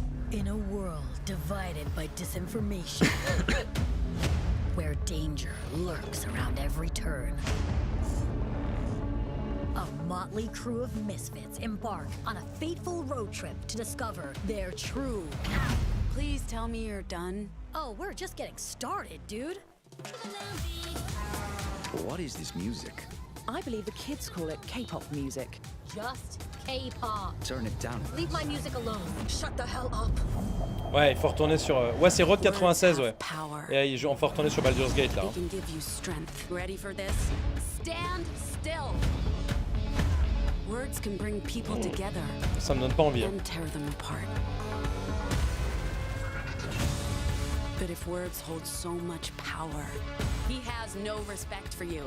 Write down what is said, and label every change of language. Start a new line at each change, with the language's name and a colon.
English: In a world divided by disinformation, where danger lurks around every turn, a motley crew of misfits embark on a fateful road trip to discover their true. Please tell me you're done. Oh, we're just getting started, dude. What is this music? I believe the kids call it K-pop music. Just K-pop. Turn it down. Leave my music alone. Shut the hell up.
French: Ouais, il faut retourner sur. Ouais, c'est Road 96, ouais. Et il faut retourner sur Baldur's Gate là.
English: They can give you strength. Ready for this? Stand still. Words can bring people together.
French: Ça me donne pas envie.
English: And tear them apart. But if words hold so much power, He has no respect for you.